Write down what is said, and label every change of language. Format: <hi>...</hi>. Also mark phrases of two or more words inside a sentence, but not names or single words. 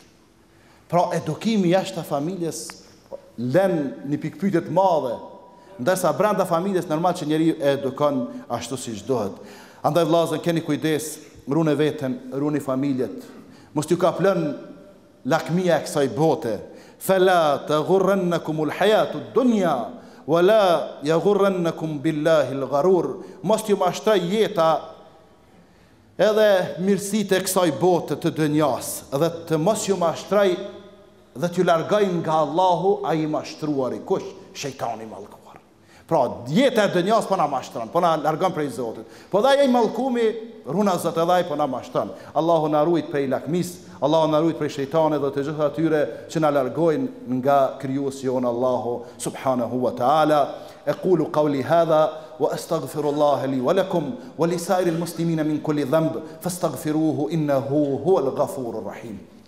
<sq>Pra edukimi jashtë familjes lën një pikpyetje të madhe, ndërsa brenda familjes normal që njeriu e edukon ashtu siç duhet. Andaj vllazën, keni kujdes, runi veten, runi familjet. Mos t'ju kaplon lakmia e kësaj bote.</sq> <ar>فلا تغرنكم الحياة الدنيا ولا يغرنكم بالله الغرور.</ar> <sq>Mos t'ju mashtoj jeta edhe mirësitë e kësaj bote të dënjas, dhe të mos ju mashtroj dhe t'ju largojnë nga Allahu ai i mashtruari. Kush? Shejtani i mallkuar. Pra, jeta e dënjas po na mashtron, po na largon prej Zotit. Po dhe ai i mallkumi, runa Zot edhe ai po na mashtron. Allahu na ruajt prej lakmis, Allahu na ruajt prej shejtanit dhe të gjitha atyre që na largojnë nga krijuesi jon Allahu</sq> <ar>سبحانه وتعالى. أقول قولي هذا وأستغفر الله لي ولكم ولسائر المسلمين من كل ذنب فاستغفروه إنه هو الغفور الرحيم.</ar>